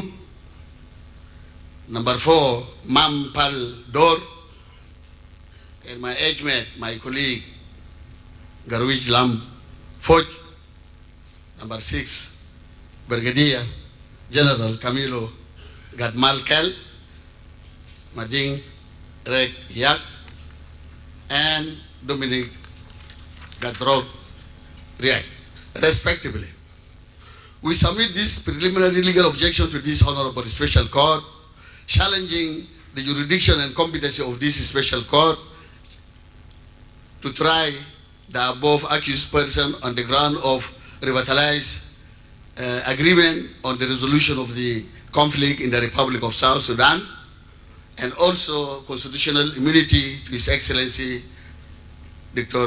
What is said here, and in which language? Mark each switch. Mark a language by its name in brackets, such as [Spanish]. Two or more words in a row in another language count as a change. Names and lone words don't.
[English] Number 4, Mam Pal Dor. And my age mate, my colleague, Garwij Lam Foj. Number 6, Brigadier General Camilo Gadmal Kel, Mading Riek Yak, and Dominic Gadrog Riek, respectively. We submit this preliminary legal objection to this Honorable Special Court, challenging the jurisdiction and competency of this Special Court to try the above accused person on the ground of revitalized agreement on the resolution of the conflict in the Republic of South Sudan, and also constitutional immunity to His Excellency Dr.